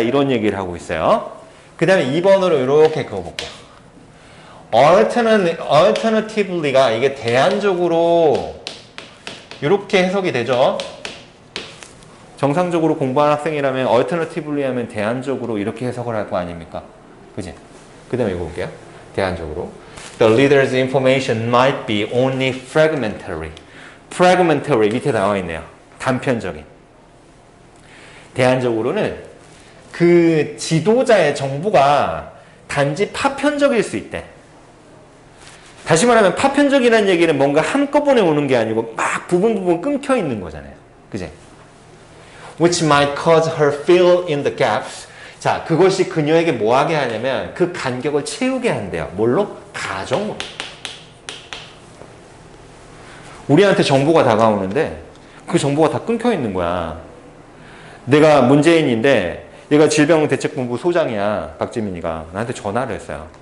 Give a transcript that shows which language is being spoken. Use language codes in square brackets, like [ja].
[ko] 이런 얘기를 하고 있어요. 그 다음에 2번으로 이렇게 그어볼게요. alternatively가 이게 대안적으로 이렇게 해석이 되죠. 정상적으로 공부한 학생이라면 alternatively 하면 대안적으로 이렇게 해석을 할 거 아닙니까? 그지? 그 다음에 이거 볼게요. 대안적으로. [en] The leader's information might be only fragmentary. [ko] fragmentary 밑에 나와 있네요. 단편적인. 대안적으로는 그 지도자의 정보가 단지 파편적일 수 있대. 다시 말하면 파편적이라는 얘기는 뭔가 한꺼번에 오는 게 아니고 막 부분 끊겨 있는 거잖아요. 그지? [en] Which might cause her fill in the gaps. [ko] 자, 그것이 그녀에게 뭐 하게 하냐면 그 간격을 채우게 한대요. 뭘로? 가정으로. 우리한테 정보가 다가오는데 그 정보가 다 끊겨 있는 거야. 내가 문재인인데 얘가 질병대책본부 소장이야. 박지민이가. 나한테 전화를 했어요.